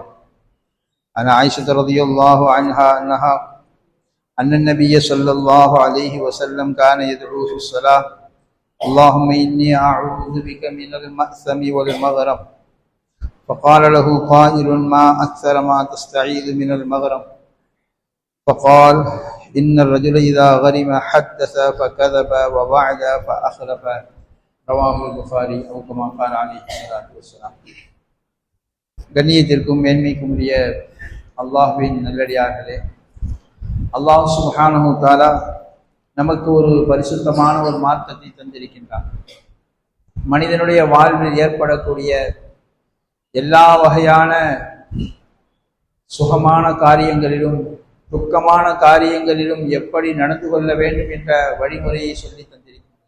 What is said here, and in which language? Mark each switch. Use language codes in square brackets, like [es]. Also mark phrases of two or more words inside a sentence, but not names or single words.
[ar] عن عائشة رضي الله عنها أن النبي صلى الله عليه وسلم كان يدعو في الصلاة اللهم إني أعوذ بك من المأثم والمغرم فقال له قائل ما أكثر ما تستعيذ من المغرم فقال إن الرجل إذا غرم حدث فكذب ووعد فأخلف رواه البخاري أو كما قال عليه الصلاة والسلام. [ta] கண்ணியத்திற்கும் மேன்மைக்கும் உரிய அல்லாஹ்வின் நல்லடியார்களே, [ar] الله سبحانه تعالى [ta] நமக்கு ஒரு பரிசுத்தமான ஒரு மார்க்கத்தை தந்திருக்கின்றார். மனிதனுடைய வாழ்வில் ஏற்படக்கூடிய எல்லா வகையான சுகமான காரியங்களிலும் துக்கமான காரியங்களிலும் எப்படி நடந்து கொள்ள வேண்டும் என்ற வழிமுறையை சொல்லி தந்திருக்கின்றார்.